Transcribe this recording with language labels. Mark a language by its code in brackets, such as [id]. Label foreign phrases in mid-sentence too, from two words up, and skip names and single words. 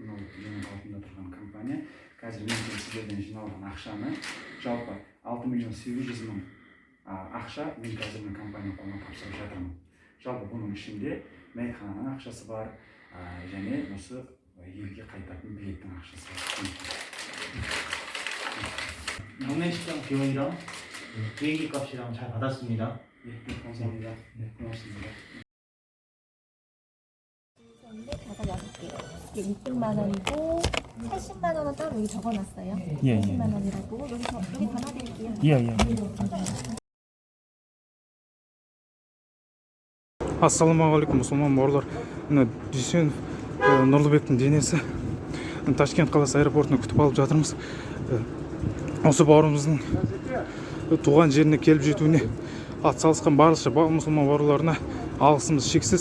[kk] Мынау менің алдымда тұрған компания. Қазір мен сіздерден жиналған ақшаны, жалпы 6.800.000 ақша мен қазір мен компания қолына тапсырып жатырмын. Жалпы бұның ішінде мәйхананың ақшасы бар, және осы елге қайтатын билеттің ақшасы бар. [ko] 장례식장 비용이랑 비행기 값이랑 잘 받았습니다. 네, 감사합니다. 네, 고맙습니다. 5-6개요. 이게 600만 원이고 80만 원은 따로 여기 적어놨어요. 예, 80만 원이라고 여기 담아드릴게요. 예. [kk] Ассалаумағалейкум, мұсылман бауырлар. Дүйсенов Нұрлыбектің денесі Ташкент қаласы аэропортына күтіп алып жатырмыз. Осы бауырымыздың туған жеріне келіп жетуіне атсалысқан барынша мұсылман бауырларына алғысымыз шексіз.